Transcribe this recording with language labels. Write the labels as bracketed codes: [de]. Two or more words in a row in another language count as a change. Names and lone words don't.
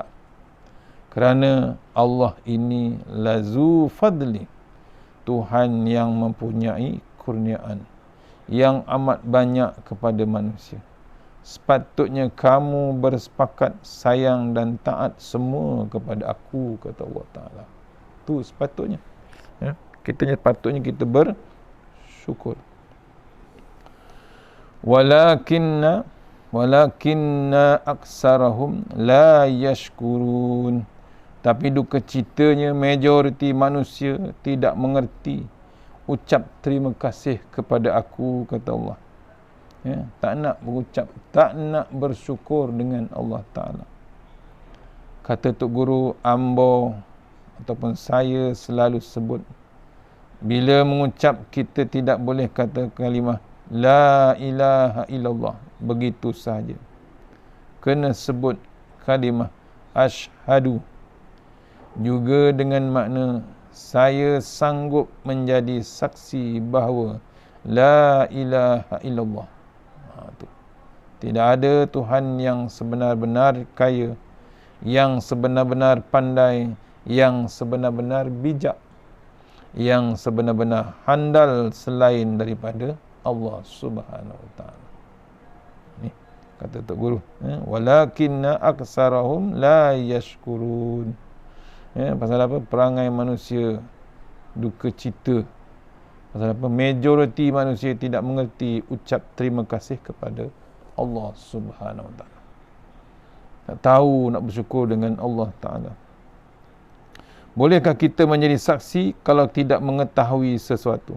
[ms] Kerana Allah ini [ar] لذو فضل, [ms] Tuhan yang mempunyai kurniaan yang amat banyak kepada manusia. Sepatutnya kamu bersepakat sayang dan taat semua kepada aku, kata Allah Ta'ala. Itu sepatutnya. Ya, sepatutnya kita bersyukur. [ar] ولكن أكثرهم لا يشكرون. [ms] Tapi duka citanya majoriti manusia tidak mengerti ucap terima kasih kepada aku, kata Allah. Ya, tak nak berucap, tak nak bersyukur dengan Allah Ta'ala. Kata Tok Guru, ambo ataupun saya selalu sebut, bila mengucap kita tidak boleh kata kalimah [ar] لا إله إلا الله [ms] begitu sahaja. Kena sebut kalimah Ashhadu juga dengan makna saya sanggup menjadi saksi bahawa [ar] لا إله إلا الله. [ms] Tidak ada Tuhan yang sebenar-benar kaya, yang sebenar-benar pandai, yang sebenar-benar bijak, yang sebenar-benar handal selain daripada Allah [ar] سبحانه وتعالى. [ms] Ni kata Tok Guru, [ar] ولكن أكثرهم لا يشكرون. [ms] Pasal apa? Perangai manusia duka cita. Pasal apa? Majoriti manusia tidak mengerti ucap terima kasih kepada Allah [ar] سبحانه وتعالى. [ms] Tak tahu nak bersyukur dengan Allah Ta'ala. Bolehkah kita menjadi saksi kalau tidak mengetahui sesuatu?